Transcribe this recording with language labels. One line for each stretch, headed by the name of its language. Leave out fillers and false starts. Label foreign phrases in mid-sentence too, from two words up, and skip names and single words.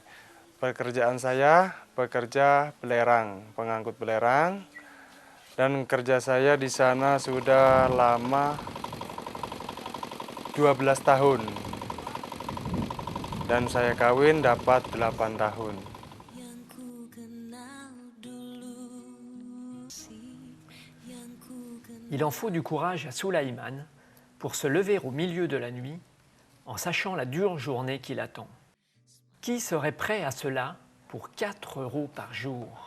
Indonesian: Pekerjaan saya bekerja belerang, pengangkut belerang. Dan kerja saya di sana sudah lama 12 tahun. Dan saya kawin dapat 8 tahun.
French: Il en faut du courage à Sulaiman pour se lever au milieu de la nuit en sachant la dure journée qui l'attend. Qui serait prêt à cela pour 4 € par jour?